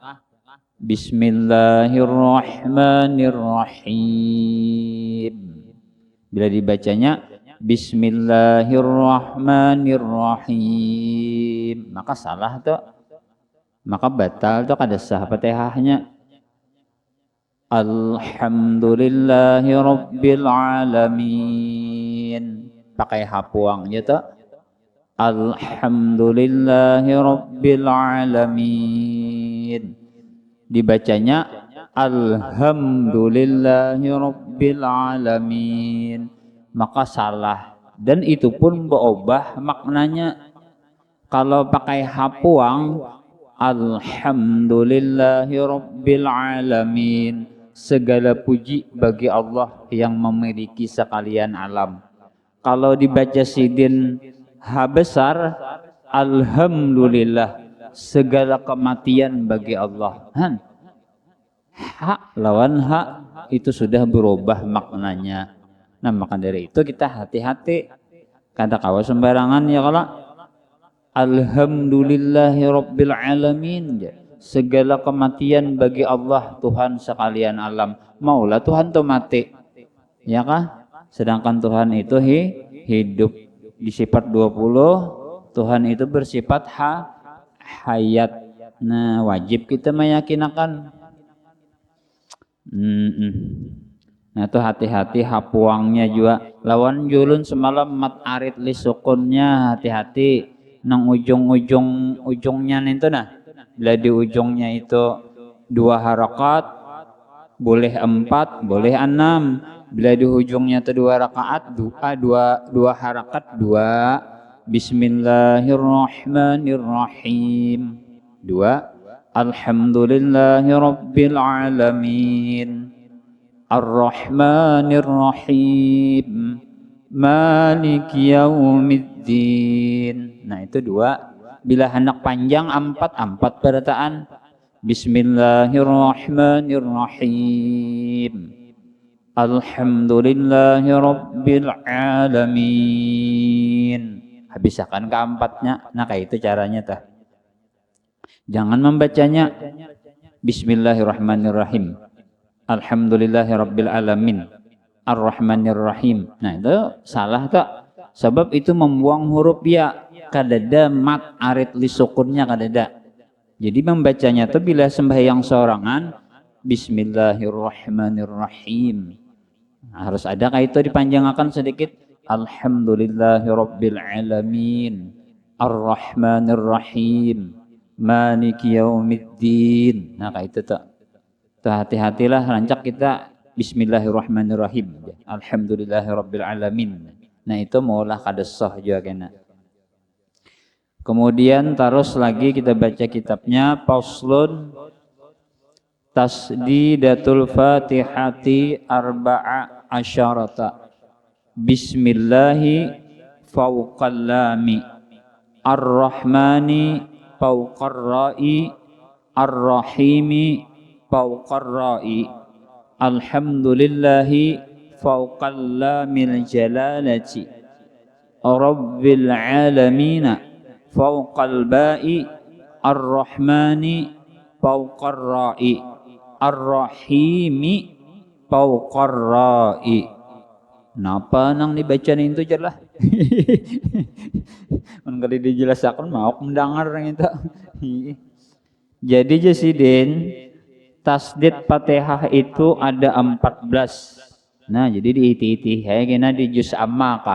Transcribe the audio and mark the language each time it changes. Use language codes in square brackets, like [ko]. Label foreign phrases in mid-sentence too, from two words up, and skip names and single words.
[ar] بسم الله الرحمن الرحيم. [bjn] Bila dibacanya [ar] بسم الله الرحمن الرحيم, [bjn] maka salah tuh. Maka batal tuh kada sah Fatihahnya. [ar] الحمد لله رب العالمين. [bjn] Pakai hapuang ya tuh. [ar] الحمد لله رب العالمين. [bjn] Dibacanya [ar] الحمد لله رب العالمين. [bjn] Maka salah, dan itu pun berubah maknanya. Kalau pakai hapuang [ar] الحمد لله رب العالمين, [id] segala puji bagi Allah yang memiliki sekalian alam. [bjn] Kalau dibaca sidin ha besar, Alhamdulillah, segala kematian bagi Allah. Ha lawan ha itu sudah berubah maknanya. Nah, maka dari itu kita hati-hati, kada kawa sembarangan ya kalau [ar] الحمد لله رب العالمين, [id] segala kematian bagi Allah Tuhan sekalian alam. [bjn] Maulah Tuhan tuh mati, ya kah? Sedangkan Tuhan itu hidup. [id] Di sifat 20 Tuhan itu bersifat hayat. [bjn] Nah, wajib kita meyakinakan. Nah, itu hati-hati hapuangnya juga. Lawan julun semalam mat arit li sukunnya, hati-hati nang ujungnya itu nah. [id] Bila di ujungnya itu 2 harakat, boleh 4, boleh 6. Bila di ujungnya itu 2 rakaat, dua harakat 2. [ar] بسم الله الرحمن الرحيم 2. الحمد لله رب العالمين الرحمن الرحيم مالك يوم الدين. [id] Nah itu dua. [bjn] Bila hendak panjang empat berataan. [ar] بسم الله الرحمن الرحيم. الحمد لله رب العالمين. [id] Habiskan keempatnya. [bjn] Nah kayak itu caranya tah. Jangan membacanya [ar] بسم الله الرحمن الرحيم. الحمد لله رب العالمين. الرحمن الرحيم. [bjn] Nah itu salah tak? Sebab itu membuang huruf ya. Kadada mat arit li sukunnya kadada. Jadi membacanya itu bila sembahyang sorangan [ar] بسم الله الرحمن الرحيم. [bjn] Nah, harus ada kayak itu dipanjangkan sedikit. [ar] الحمد لله رب العالمين. الرحمن الرحيم. مالك يوم الدين. [bjn] Nah kayak itu tak. Hati-hatilah rancak kita [ar] بسم الله الرحمن الرحيم. الحمد لله رب العالمين. [bjn] Nah itu maulah kadesah juga kena. [id] Kemudian terus lagi kita baca kitabnya [ar] فصل تشديدات الفاتحة أربع عشرة. بسم الله فوق اللام. الرحمن فوق الراء. الرحيم فوق الراء. الحمد لله فوق لام الجلالة. رب العالمين فوق الباء. الرحمن فوق الراء. الرحيم فوق الراء. [bjn] Napa nang dibaca itu jelas? Mengkali dijelaskan mau mendengar itu. Jadi Jasidin tasdid Fatihah itu ada 14. Nah, jadi di iti-iti kena di juz amma kah.